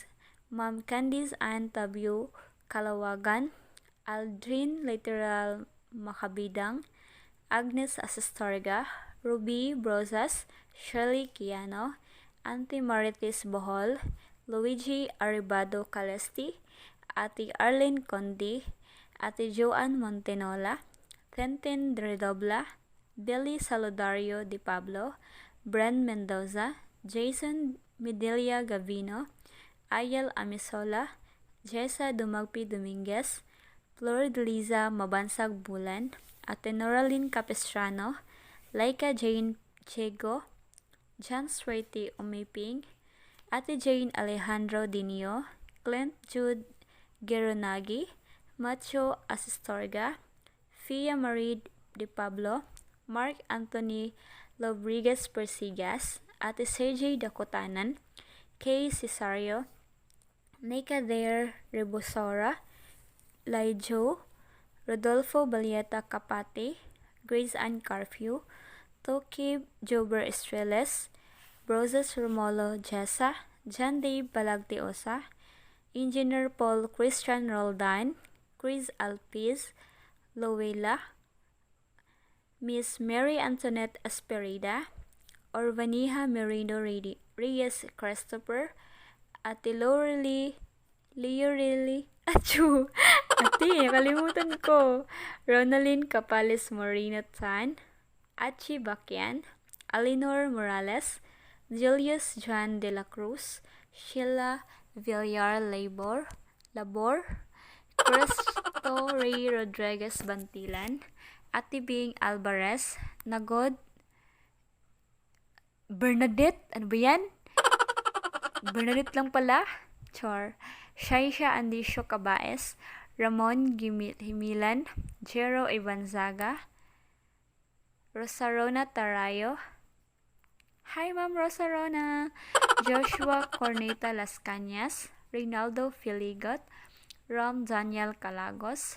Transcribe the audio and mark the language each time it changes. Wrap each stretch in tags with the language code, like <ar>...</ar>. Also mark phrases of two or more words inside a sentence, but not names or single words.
<tl>Ma'am Candice Ann Tabio Kalawagan, Aldrin Literal Makabidang, Agnes Asistorga, Ruby Brosas, Shirley Kiano, Auntie Marites Bohol, Luigi Arribado Calesti, Ate Arlene Condi, Ate Joanne Montenola, Tentin Redobla, Billy Salodario Di Pablo, Bren Mendoza, Jason Midelia Gavino, Ayel Amisola, Jessa Dumagpi Dominguez, Flor de Liza Mabansag Bulan, Ate Noraline Capistrano, Laika Jane Chego, John Swerte Umiping, Ate Jane Alejandro Dinio, Clint Jude Geronagi, Macho Asistorga, Fia Marie De Pablo, Mark Anthony Lobriguez Persigas, Ate Sergey Dakotanan, Kay Cesario, Naikader Rebosora, Laijo, Rodolfo Balieta Capate, Grace Ann Carpio, Toki Jober Estreles, Broses Romolo Jessa, John Dave Balagteosa, Engineer Paul Christian Roldan, Chris Alpiz, Loela, Miss Mary Antoinette Esperida, Orvaniha Merino Reyes Christopher, Ate Leoreli, Achu, Ate, kalimutan ko, Ronaldin Capales Moreno Tan, Achi Bakian, Alinor Morales, Julius Juan de la Cruz, Sheila Villar Labor, Cristo Ray Rodriguez Bantilan, Ate Bing Alvarez, Nagod, Bernadette, ano ba yan? Bernadette lang pala, Char, Shaisha Andisio Cabaes, Ramon Himilan, Jero Ivanzaga, Rosarona Tarayo, hi Ma'am Rosarona, Joshua Corneta Las Cañas, Reynaldo Filigot, Rom Daniel Calagos,</tl>